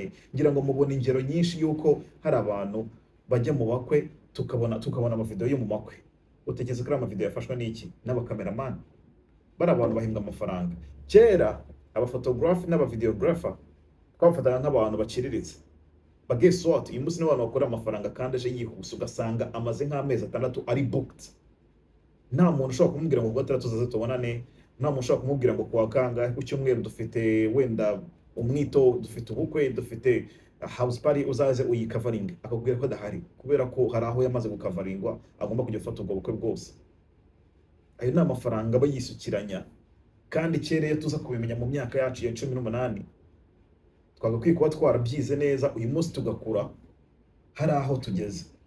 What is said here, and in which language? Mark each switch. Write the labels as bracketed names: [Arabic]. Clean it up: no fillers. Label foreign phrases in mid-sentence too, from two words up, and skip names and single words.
[Kinyarwanda] Ngira ngo mubona ingero nyinshi yuko hari abantu bajya mu bakwe, tukabona amavideo yo mu makwe. Utekereza ko ari amavideo yafashwe n'iki? N'abakameramani. Bari abantu bahembwa amafaranga. Kera aba photographer n'aba videographer twabafataga nk'abantu baciriritse. [English] But guess what, [Kinyarwanda] uyu munsi n'abantu bakora amafaranga kandi aje yihuse, ugasanga amaze nk'amezi 6 ari booked. Nta muntu ushobora kumubwira ngo kuwa 6 tuzaze tubonane, nta muntu ushobora kumubwira ngo kuwa kangahe ku cyumweru dufite wenda umwito, dufite ubukwe, dufite [English] house party, [Kinyarwanda] uzaze uyikavaringa, akakubwira ko adahari kubera ko hari aho yamaze gukavaringwa, agomba kujya gufata ubwo bukwe bwose. Ayo ni amafaranga aba yisukiranya, kandi kereye tuza kubimenya mu myaka yacu ya 18 twagakwiye kuba twarabyize neza, uyu munsi tugakura hari aho tugeze.